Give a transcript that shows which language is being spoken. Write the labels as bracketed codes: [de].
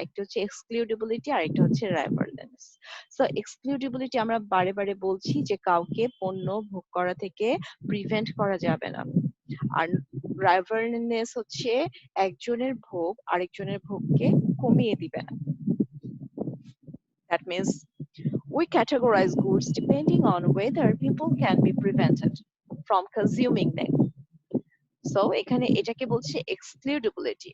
[bn] একটা হচ্ছে এক্সক্লুডেবিলিটি আর একটা হচ্ছে রাইভারলেস। সো এক্সক্লুডেবিলিটি আমরা বারে বারে বলছি যে কাউকে পণ্য ভোগ করা থেকে প্রিভেন্ট করা যাবে না। আর রাইভারলেস হচ্ছে একজনের ভোগ আরেকজনের ভোগকে কমিয়ে দিবে না। [en] That means we categorize goods depending on whether people can be prevented from consuming them. [bn] So এখানে এটাকে বলছে এক্সক্লুডেবিলিটি।